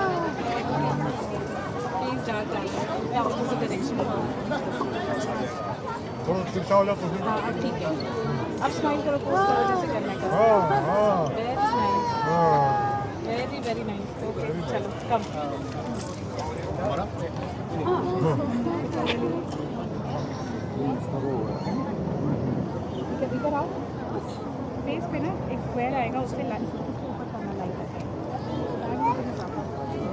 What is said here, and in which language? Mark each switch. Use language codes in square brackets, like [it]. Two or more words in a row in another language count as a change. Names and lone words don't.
[sv] Ja, och så blir det liksom. Tror du att du betalar för hur? Ja, artikel. [hi] अब स्माइल करो, पोस्ट करो जैसे करना है। हाँ [en] very nice, [hi] हाँ [en] very very nice. okay चलो come। [hi] Voilà. इधर आओ, फेस पे ना एक स्क्वायर आएगा, उससे लाइन ऊपर करना लाइट है।